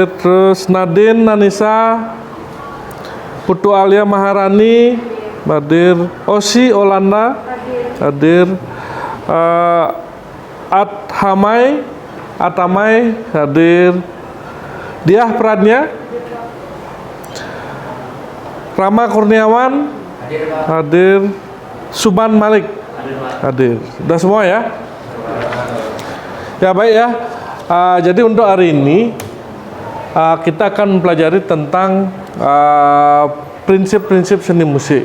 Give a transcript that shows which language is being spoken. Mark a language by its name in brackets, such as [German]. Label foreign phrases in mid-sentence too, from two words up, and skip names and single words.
[Indonesian] Terus Nadine Nanisa, Putu Alia Maharani hadir. Osi Olanda hadir. Atamai hadir. Diah Pradnya, Rama Kurniawan hadir. Suban Malik hadir. Sudah semua ya? Ya, baik ya. Jadi untuk hari ini kita akan mempelajari tentang prinsip-prinsip seni musik.